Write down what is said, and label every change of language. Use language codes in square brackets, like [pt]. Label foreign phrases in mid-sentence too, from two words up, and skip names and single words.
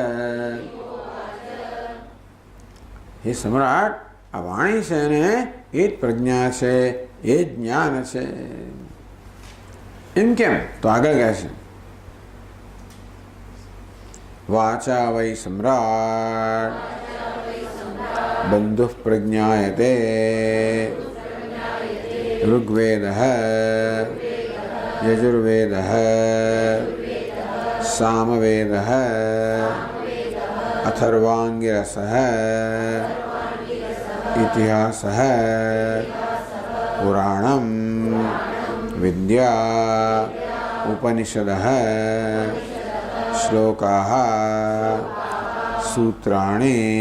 [gu] હે સમ્રાટ, આ વાણી છે ને એ જ પ્રજ્ઞા છે, એ જ જ્ઞાન છે. એમ કેમ? તો આગળ કહે છે [sa] વાચા વૈ સમ્રાટ બંધુ પ્રજ્ઞાયતે ऋग्वेदः यजुर्वेदः सामवेदः अथर्वाङ्गिरसः इतिहासः पुराणं विद्या उपनिषदः श्लोकाः सूत्राणि